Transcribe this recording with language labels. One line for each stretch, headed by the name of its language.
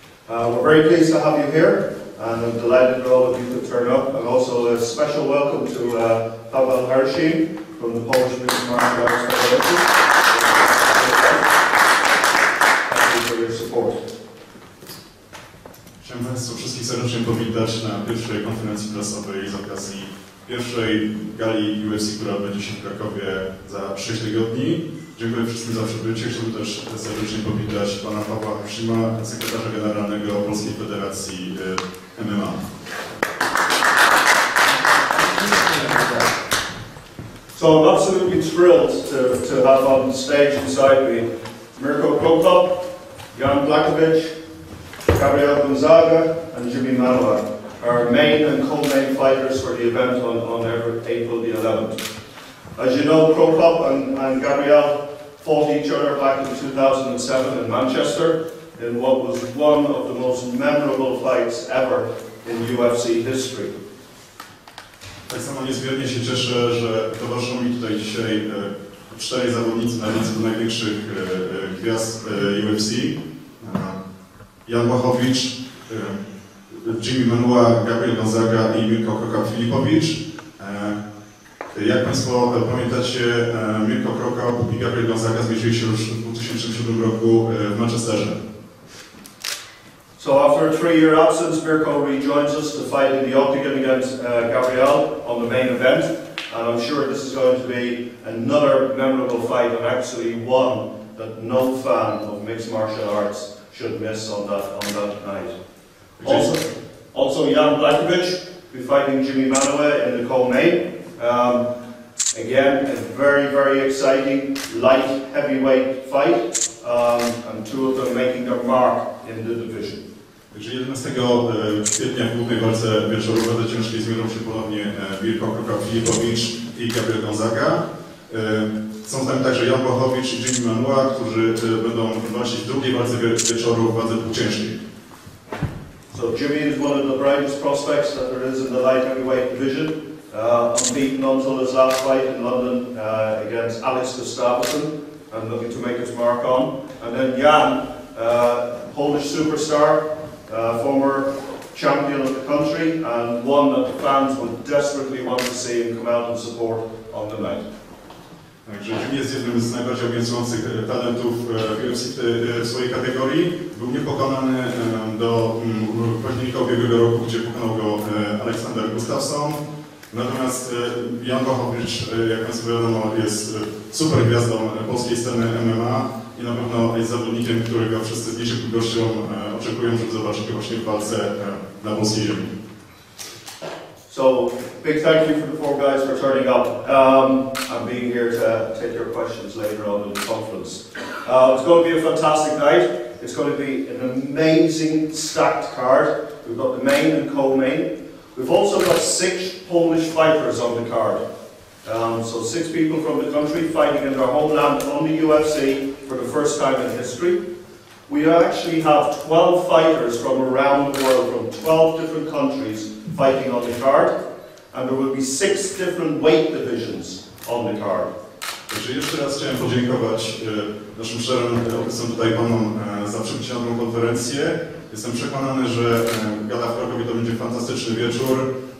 English: We're very pleased to have you here, and I'm delighted that all of you could turn up, and also a special welcome to Paweł Hershey from the Polish Mixed Martial Arts Federation. Thank you for your support.
Polish: Chciałem Państwa wszystkich serdecznie powitać na pierwszej konferencji prasowej z okazji pierwszej gali UFC, która odbędzie się w Krakowie za 6 tygodni. Dziękuję wszystkim za przybycie. Chciałbym też serdecznie powitać pana Pawła Hershey'a, sekretarza generalnego Polskiej Federacji MMA.
English: So I'm absolutely thrilled to have on stage beside me Mirko Cro Cop, Błachowicz, Gabriel Gonzaga and Jimi Manuwa, our main and co-main fighters for the event on April the 11th. As you know, Cro Cop and Gabriel fought each other back in 2007 in Manchester in what was one of the most memorable fights ever in UFC history.
Polish: Tak samo niezmiernie się cieszę, że towarzyszą mi tutaj dzisiaj 4 zawodnicy na liście największych gwiazd UFC. Błachowicz, Jimi Manuwa, Gabriel Gonzaga i Mirko Cro Cop Filipovic. Jak Państwo pamiętacie, Mirko Cro Cop i Gabriel Gonzaga zmierzyli się już w 2007 roku w Manchesterze.
English: So after a 3-year absence, Mirko rejoins us to fight in the octagon against Gabriel on the main event, and I'm sure this is going to be another memorable fight, and actually one that no fan of mixed martial arts should miss on that night. Also Błachowicz will be fighting Jimi Manuwa in the co-main. Again, a very, very exciting light heavyweight fight, and two of them making their mark in the division.
Polish: Także 11 kwietnia w głównej walce wieczorowej ciężkiej zmierzą się ponownie Mirko Cro Cop Filipovic i Gabriel Gonzaga. Są z nami także Błachowicz i Jimi Manuwa, którzy będą walczyć w drugiej walce wieczoru w wadze półciężkiej.
English: So Jimmy is one of the brightest prospects that there is in the light heavyweight division, unbeaten until his last fight in London against Alex Gustafsson, and looking to make his mark on. And then Jan, Polish superstar, former champion of the country, and one that the fans would desperately want to see him come out and support on the night.
Polish: Także Jimmy jest jednym z najbardziej obiecujących talentów w UFC w swojej kategorii. Był niepokonany do października ubiegłego roku, gdzie pokonał go Aleksander Gustafsson. Natomiast Błachowicz, jak Państwu wiadomo, jest super gwiazdą polskiej sceny MMA i na pewno jest zawodnikiem, którego wszyscy z niecierpliwością oczekują, żeby zobaczyć go właśnie w walce na polskiej ziemi.
English: So, big thank you for the 4 guys for turning up and being here to take your questions later on in the conference. It's going to be a fantastic night. It's going to be an amazing stacked card. We've got the main and co-main. We've also got 6 Polish fighters on the card. So 6 people from the country fighting in their homeland on the UFC for the first time in history. We actually have 12 fighters from around the world, from 12 different countries, fighting on the card, and there will be 6 different weight divisions on the card.
Polish: Także jeszcze raz chciałem podziękować naszym szczerym obecnym tutaj panom za przybycie na tę konferencję. Jestem przekonany, że gala w Krakowie to będzie fantastyczny wieczór.